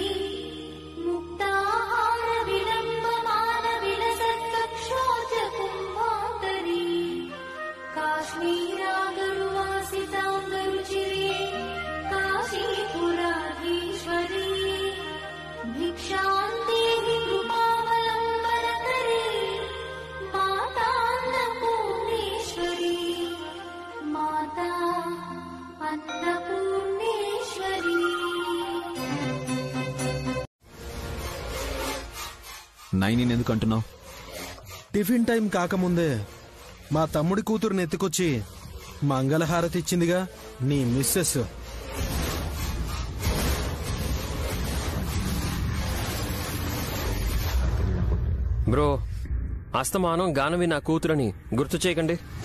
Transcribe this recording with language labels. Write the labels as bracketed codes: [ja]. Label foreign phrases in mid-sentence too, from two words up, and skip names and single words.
[sa] मुक्ताहारविलम्बमानविलसत्कक्षोजकुम्भान्तरी काश्मीरागरुवासिताम्बरुचिरे काशीपुराधीश्वरी भिक्षां देहि कृपावलम्बनकरी मातान्नपूर्णेश्वरी माता अन्नपूर्णेश्वरी. [te] నైని ఎందుకు అంటున్నావు? [en] tiffin time [te] కాకముందే మా తమ్ముడి కూతురుని ఎత్తుకొచ్చి మంగళహారతి ఇచ్చిందిగా నీ మిస్సెస్. బ్రో, అస్తమానం గానవి నా కూతురని గుర్తు చేయకండి.